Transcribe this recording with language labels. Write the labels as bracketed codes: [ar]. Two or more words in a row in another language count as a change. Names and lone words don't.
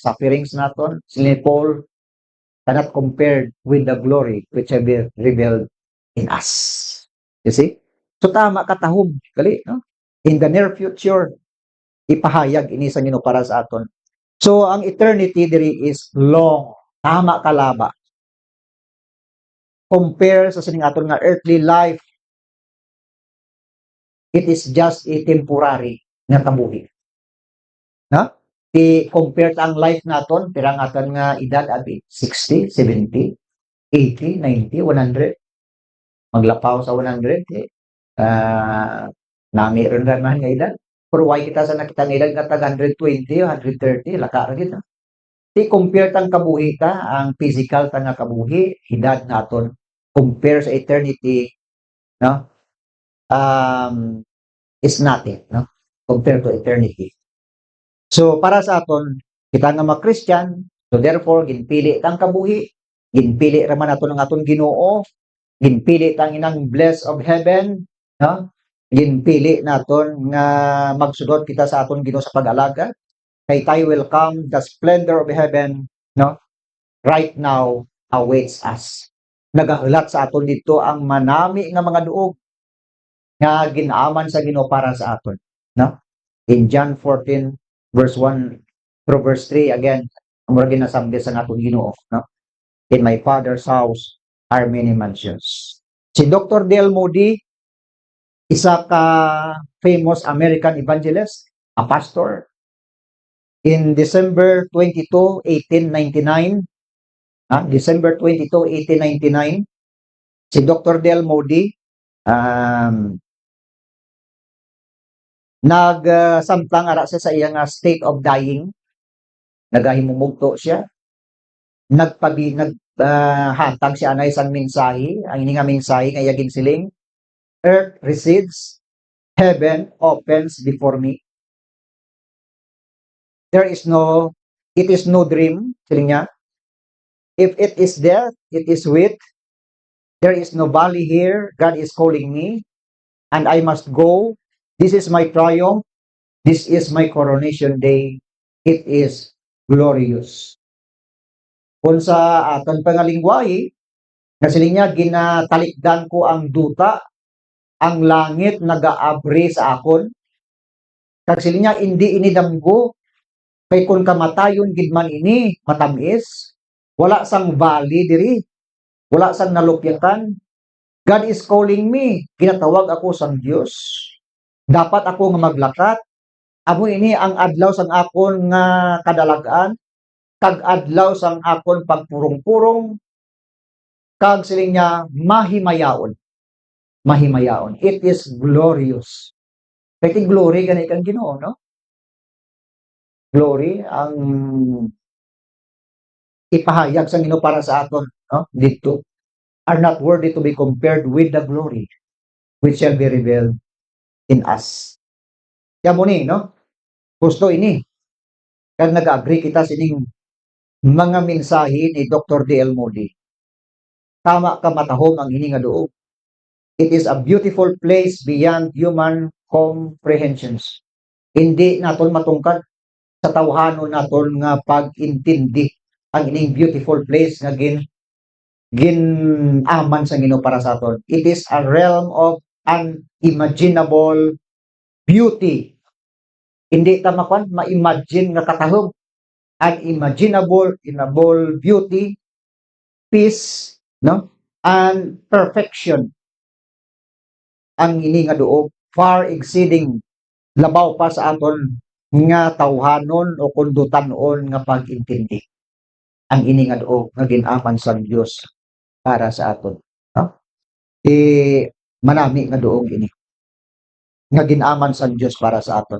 [en] Sufferings naton, sila Paul cannot compared with the glory which shall be revealed in us. You see? [hil] So tama katahog gali, no? [en] In the near future, [hil] ipahayag ini sa Ginoo para sa aton. So ang eternity diri [en] is long, [hil] tama kalaba. [en] Compare [hil] sa sining aton nga [en] earthly life, it is just a temporary [hil] nga kabuhi. Na? I-compare ang life naton, pirang aton nga edad abi 60, 70, 80, 90, 100. Maglapaw sa 100 nami ron ra man nga edad. Pero why kita sa nakita nga edad nga tag 120, 130, laka ra gid. I-compare tang kabuhi ka, ang physical ta nga kabuhi, edad naton compare sa eternity, no? [en] Is nothing, no? Compared to eternity. [hil] So para sa aton, kita nga mga Christian, so therefore ginpili tang kabuhi, ginpili ra man aton ang aton Ginoo, ginpili tang inang [en] bless of heaven, [hil] no? Ginpili naton nga magsudod kita sa aton Ginoo sa pag-alaga, kay tayo [en] will come, the splendor of heaven, [hil] no? [en] Right now awaits us. [hil] Nagahulat sa aton dito ang manami nga mga duog nga ginaaman sa Ginoo para sa aton, no? [en] In John 14 verse 1 through verse 3 again, [hil] amo ginasabi sa aton Ginoo, no? [en] In my Father's house are many mansions. [hil] Si Dr. Dale Moody, isa ka [en] famous American evangelist, a pastor. In December 22, 1899, December 22, 1899, [hil] si Dr. Dale Moody nagsamtang ara sa iyang [en] state of dying, [hil] nagahimumugto siya, hatag siya na isang mensahe, ang ini nga mensahe nga iyagin siling, [en] earth recedes, heaven opens before me. It is no dream, [hil] siling niya. [en] If it is death, it is wit. There is no valley here, God is calling me, and I must go. This is my triumph. This is my coronation day. It is glorious. [hil] Kung sa aton pangalingwahi, na siling niya, ginatalikdan ko ang duta, ang langit nagaabri sa akon. Kag siling niya, hindi inidamgo, kay kung kamatayon gid man ini, matamis, wala sang valley diri, wala sang nalupyakan. [en] God is calling me. [hil] Ginatawag ako sang Dios. Dapat ako nga maglakat. Amo ini ang adlaw sang akon nga kadalagan, kag adlaw sang akon pagpurong-purong, kag siling niya mahimayaon. Mahimayaon. [en] It is glorious. [hil] Kaya glory gani kang Ginoo, no? Glory ang ipahayag sa Ginoo para sa aton, no? [en] Dito are not worthy to be compared with the glory which shall be revealed in us. [hil] Kaya mo ni, no? Gusto ini. Kaya nag-agree kita sining mga mensahe ni Dr. D.L. Moody. Tama ka matahong ang ini nga duog. [en] It is a beautiful place beyond human comprehensions. [hil] Hindi naton matungkad sa tawhanon naton nga pag-intindi ang ining [en] beautiful place [hil] nga ginaman sa Ginoo para sa aton. [en] It is a realm of unimaginable beauty. [hil] Hindi ta ma-imagine nga katahog [en] unimaginable beauty, peace, [hil] no? [en] And perfection [hil] ang ini nga duog, [en] far exceeding [hil] labaw pa sa aton nga tawhanon o kundutanon nga pag-intindi. Ang ini nga duog nga ginaman sa Dios para sa aton. No? Manami nga duog ini nga ginaman sa Dios para sa aton.